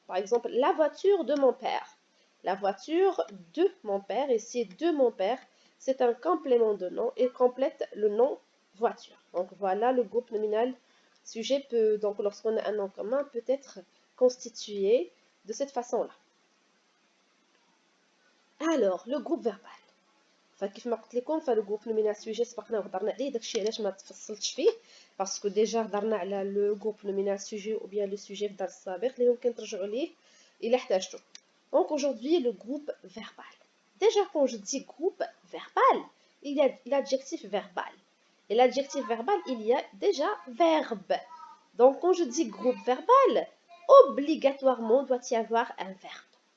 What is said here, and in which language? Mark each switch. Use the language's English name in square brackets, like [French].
[French] Par exemple, la voiture de mon père. La voiture de mon père, ici de mon père, c'est un complément de nom et complète le nom voiture. Donc voilà, le groupe nominal sujet peut, donc lorsqu'on a un nom commun, peut être constitué de cette façon-là. Alors, le groupe verbal. [Arabic] فكيف ما قلت لكم فلو جروب نومينال سوجي سبقنا وهضرنا عليه داكشي علاش ما تفصلتش فيه [French] باسكو ديجا [Arabic] هضرنا على [French] لو جروب نومينال سوجي او بيان لو سوجي [Arabic] في الدرس السابق اللي ممكن ترجعوا ليه الا احتاجتوا. [French] Donc aujourd'hui le groupe verbal. Déjà quand je dis groupe verbal, il y a l'adjectif verbal. Et l'adjectif verbal, il y a déjà verbe. Donc quand je dis groupe verbal, obligatoirement doit y avoir un verbe.